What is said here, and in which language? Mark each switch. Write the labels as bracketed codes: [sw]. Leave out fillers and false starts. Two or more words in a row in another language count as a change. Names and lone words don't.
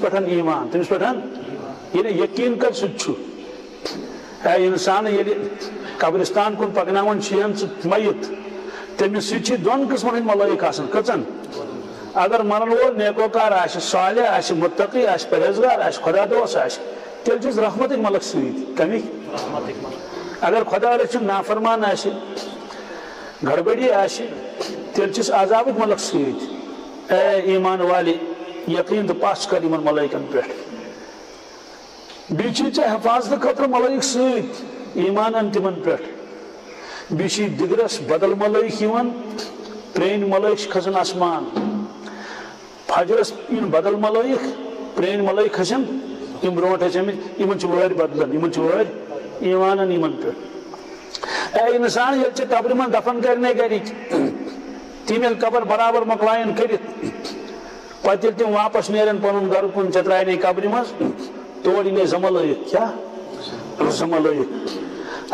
[ks] پہ ایمان تمس پہ یہ یقین کر سہ اے انسان یل قبرستان کن پکنان میت تمس سی 2 قسمن ہند ملائک آسان کچن اگر مرن وول نیکوکار آسہِ صالح آسہِ متقی آسہِ پرہیزگار آسہِ خدا دوست آسہِ تیٚلہِ چھُس رحمتٕکۍ ملک سۭتۍ کَمِکۍ اگر خدا رٔچھِنۍ نافرمان آسہِ گڑبڑی آسہِ تیٚلہِ چھُس عذابٕکۍ ملک سۭتۍ [ur] اے ایمان والے [ks] یقین تہٕ پَش کر یِمن ملٲیکن پٮ۪ٹھ بیٚیہِ چھِ ژےٚ حفاظتہٕ خٲطرٕ ملٲیِک سۭتۍ ایمان ان تِمن پٮ۪ٹھ بیٚیہِ چھِ دِگرس بدل ملٲیِک یِوان پرٛٲنۍ ملٲیِک چھِ کھسان آسمان فجرس یِن بدل ملٲیِک پرٛٲنۍ ملٲیِک کھسن یِم برونٛٹھ ٲسۍ آمٕتۍ یِمن چھِ وٲرۍ بدلان یِمن چھِ وٲرۍ ایمان ان یِمن پٮ۪ٹھ اے اِنسان ییٚلہِ ژےٚ قبرِ منٛز دفن کرنے گرِکۍ تِم ییٚلہِ قبر برابر مۄکلاین کٔرِتھ پتہٕ ییٚلہِ تِم واپس نیرن پنُن گرٕ کُن ژےٚ ترٛاینے قبرِ منٛز تور یی زٕ ملٲیِک کیٛاہ زٕ ملٲیِک